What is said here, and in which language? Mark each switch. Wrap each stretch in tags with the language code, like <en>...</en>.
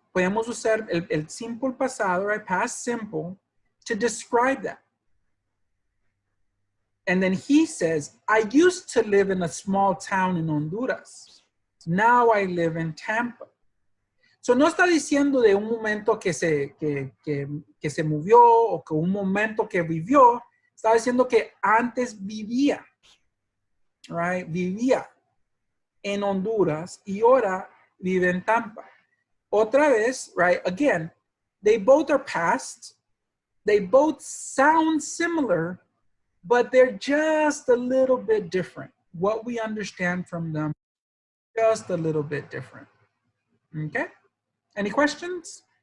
<es>Podemos usar el simple pasado, right?</es> <en>Past simple to describe that. And then he says, I used to live in a small town in Honduras. Now I live in Tampa.</en> <es>So no está diciendo de un momento que se movió o que un momento que vivió. Está diciendo que antes vivía, right? Vivía en Honduras y ahora vive en Tampa. Otra vez, right?</es> <en>Again, they both are past. They both sound similar, but they're just a little bit different. What we understand from them, just a little bit different. Okay? Any questions?</en>